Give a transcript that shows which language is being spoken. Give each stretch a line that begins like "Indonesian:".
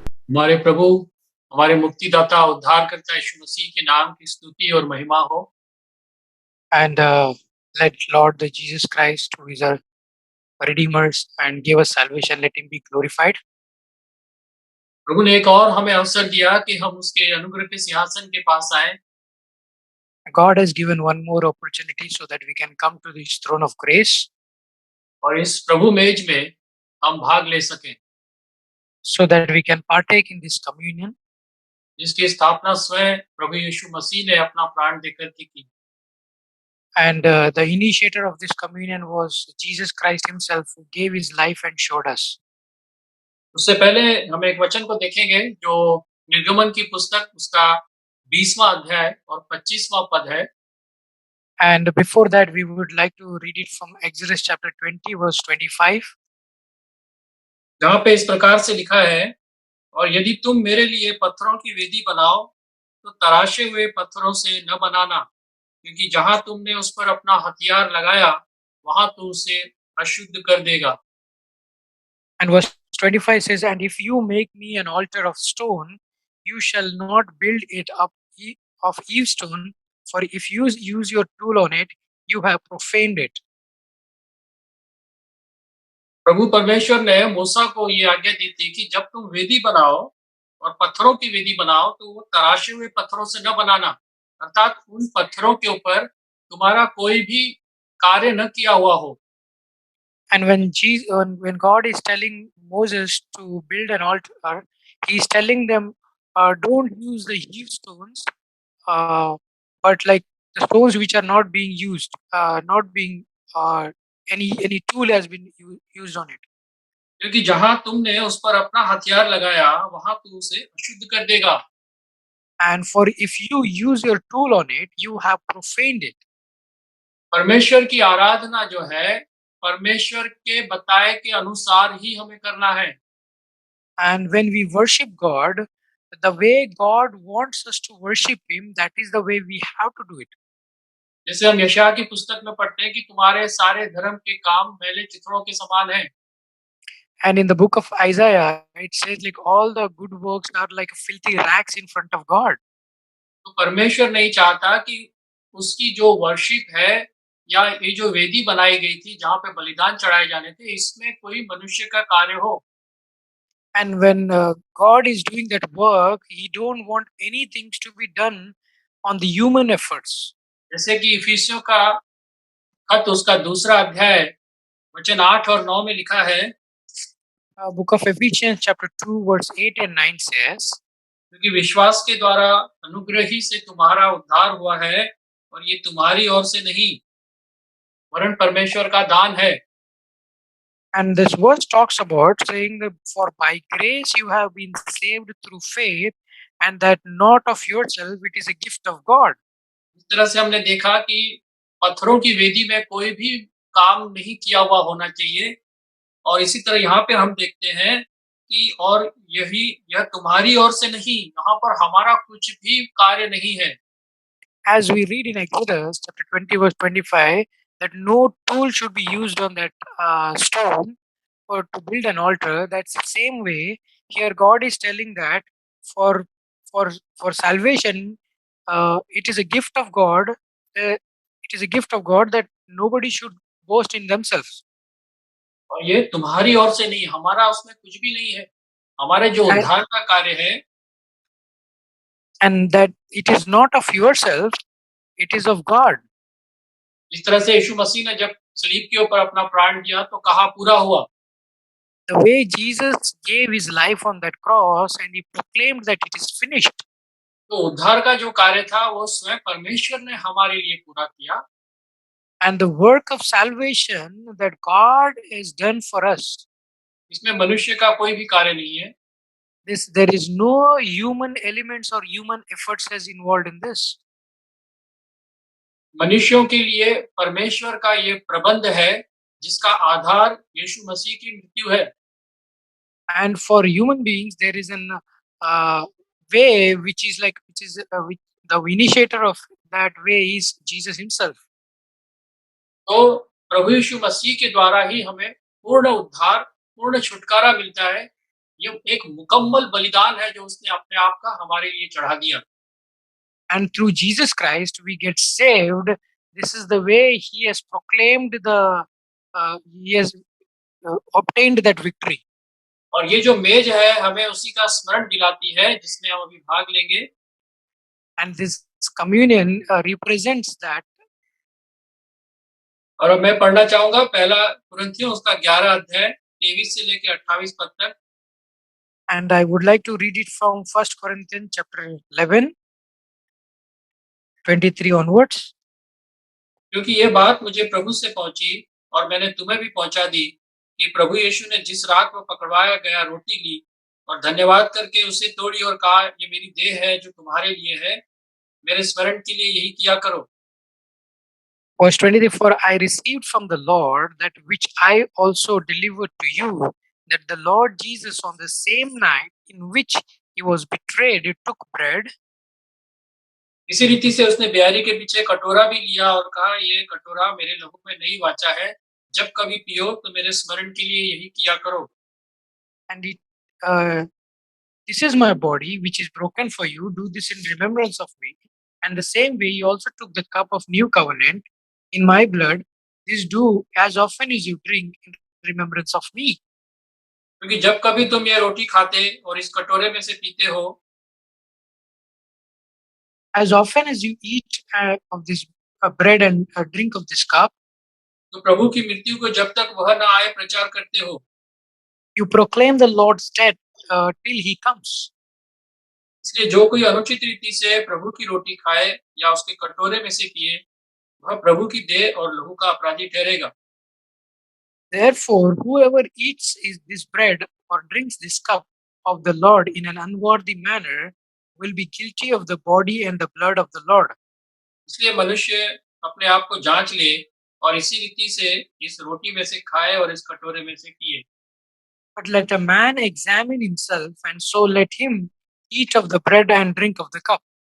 Hindi: हमारे प्रभु, हमारे मुक्तिदाता उद्धारकर्ता यीशु मसीह के नाम की स्तुति और महिमा हो।
English: And let Lord the Jesus Christ, who is our Redeemer and gave us salvation, let him be glorified.
Hindi: प्रभु ने एक और हमें अवसर दिया कि हम उसके अनुग्रह के सिंहासन के पास आए।
English: God has given one more opportunity so that we can come to this throne of grace,
Hindi: और इस प्रभु मेज में हम भाग ले सकें,
English: so that we can partake in this communion,
Hindi: जिसकी स्थापना स्वयं प्रभु यीशु मसीह ने अपना प्राण देकर के की।
English: and the initiator of this communion was Jesus Christ himself, who gave his life and showed us.
Hindi: उससे पहले हम एक वचन को देखेंगे जो निर्गमन की पुस्तक उसका 20वां अध्याय और 25वां पद है।
English: And before that, we would like to read it from Exodus chapter 20, verse 25.
Hindi: जहाँ पे इस प्रकार से लिखा है, और यदि तुम मेरे लिए पत्थरों की वेदी बनाओ तो तराशे हुए पत्थरों से न बनाना, क्योंकि जहाँ तुमने उस पर अपना हथियार लगाया वहां तू उसे अशुद्ध कर देगा।
English: And verse 25 says, and if you make me an altar of stone, you shall not build it up of eve stone, for if you use your tool on it, you have profaned it.
Hindi: प्रभु परमेश्वर ने मूसा को ये आज्ञा दी थी कि जब तुम वेदी बनाओ और पत्थरों की वेदी बनाओ तो वो तराशे हुए पत्थरों से न बनाना, अर्थात उन पत्थरों के ऊपर तुम्हारा कोई भी कार्य न किया हुआ हो।
English: And when God is telling Moses to build an altar, he is telling them, don't use the heave stones, but like the stones which are not being used, not being any tool has been used on it.
Hindi: क्योंकि जहां तुमने उस पर अपना हथियार लगाया वहां तू उसे अशुद्ध कर देगा।
English: And for if you use your tool on it, you have profaned it.
Hindi: परमेश्वर की आराधना जो है परमेश्वर के बताए के अनुसार ही हमें करना है।
English: And when we worship God, the way God wants us to worship him, that is the way we have to do it.
Hindi: जैसे हम यशायाह की पुस्तक में पढ़ते हैं कि तुम्हारे सारे धर्म के काम मैले चित्रों के समान हैं।
English: And in the book of Isaiah, it says like all the good works are like filthy rags in front of God.
Hindi: तो परमेश्वर नहीं चाहता कि उसकी जो वर्शिप है या ये जो वेदी बनाई गई थी जहाँ पे बलिदान चढ़ाए जाने थे, इसमें कोई मनुष्य का कार्य हो।
English: And when God is doing that work, he don't want anything to be done on the human efforts.
Hindi: जैसे कि इफिसियों का खत उसका 2 अध्याय वचन 8 और 9 में लिखा है,
English: book of Ephesians chapter 2 verse 8 and 9 says,
Hindi: क्योंकि विश्वास के द्वारा अनुग्रह ही से तुम्हारा उद्धार हुआ है और ये तुम्हारी ओर से नहीं वरन परमेश्वर का दान है।
English: And this verse talks about saying that for by grace you have been saved through faith, and that not of yourself, it is a gift of God.
Hindi: इस तरह से हमने देखा कि पत्थरों की वेदी में कोई भी काम नहीं किया हुआ होना चाहिए, और इसी तरह यहाँ पे हम देखते हैं कि और यह तुम्हारी ओर से नहीं, यहाँ पर हमारा कुछ भी कार्य नहीं है।
English: As we read in Exodus chapter 20 verse 25, that no tool should be used on that stone or to build an altar. That's the same way here God is telling that for salvation, it is a gift of God. It is a gift of God that nobody should boast in themselves.
Hindi: और ये तुम्हारी ओर से नहीं, हमारा उसमें कुछ भी नहीं है, हमारे जो उद्धार का कार्य है,
English: and that it is not of yourself, it is of God.
Hindi: इस तरह से यीशु मसीह ने जब सलीब के ऊपर अपना प्राण दिया तो कहा पूरा हुआ।
English: The way Jesus gave his life on that cross and he proclaimed that it is finished.
Hindi: तो उद्धार का जो कार्य था वो स्वयं परमेश्वर ने हमारे लिए पूरा किया,
English: And the work of salvation that God has done for us,
Hindi: इसमें मनुष्य का कोई भी कार्य नहीं है।
English: there is no human elements or human efforts as involved in this.
Hindi: मनुष्यों के लिए परमेश्वर का ये प्रबंध है जिसका आधार यीशु मसीह की मृत्यु है।
English: And for human beings, there is an way which is the initiator of that way is Jesus himself.
Hindi: तो प्रभु यीशु मसीह के द्वारा ही हमें पूर्ण उद्धार, पूर्ण छुटकारा मिलता है। ये एक मुकम्मल बलिदान है जो उसने अपने आप का हमारे लिए चढ़ा दिया।
English: And through Jesus Christ, we get saved. This is the way he has proclaimed he has obtained that victory.
Hindi: और ये जो मेज है हमें उसी का स्मरण दिलाती है जिसमें हम अभी भाग लेंगे।
English: And this communion represents that.
Hindi: और अब मैं पढ़ना चाहूंगा पहला कुरिन्थियों उसका 11 अध्याय 23 से लेकर 28 पद तक।
English: And I would like to read it from 1 Corinthians chapter 11, 23 onwards.
Hindi: क्योंकि ये बात मुझे प्रभु से पहुंची और मैंने तुम्हें भी पहुंचा दी कि प्रभु यीशु ने जिस रात में पकड़वाया गया रोटी ली और धन्यवाद करके उसे तोड़ी और कहा, ये मेरी देह है जो तुम्हारे लिए है, मेरे स्मरण के लिए यही किया करो।
English: Verse 23, for I received from the Lord that which I also delivered to you, that the Lord Jesus on the same night in which he was betrayed, took bread.
Hindi: इसी रीति से उसने ब्यारी के पीछे कटोरा भी लिया और कहा, ये कटोरा मेरे लहू में नहीं वाचा है, जब कभी पियो तो मेरे स्मरण के लिए यही किया करो।
English: And this is my body which is broken for you, do this in remembrance of me. And the same way he also took the cup of new covenant in my blood, this do as often as you drink in remembrance of me.
Hindi: क्योंकि जब कभी तुम ये रोटी खाते और इस कटोरे में से पीते हो,
English: as often as you eat of this bread and drink of this cup,
Hindi: तो प्रभु की मृत्यु को जब तक वह न आए प्रचार करते हो।
English: you proclaim the Lord's death till he comes.
Hindi: इसलिए जो कोई अनुचित रीति से प्रभु की रोटी खाए या उसके कटोरे में से पिए, वह प्रभु की देह और लहू का अपराधी ठहरेगा।
English: Therefore, whoever eats this bread or drinks this cup of the Lord in an unworthy manner will be guilty of the body and the blood of the Lord.
Hindi: इसलिए मनुष्य अपने आप को जांच ले और इसी रीति से इस रोटी में से खाए और इस कटोरे में से पिए।
English: But let a man examine himself, and so let him eat of the bread and drink of the cup.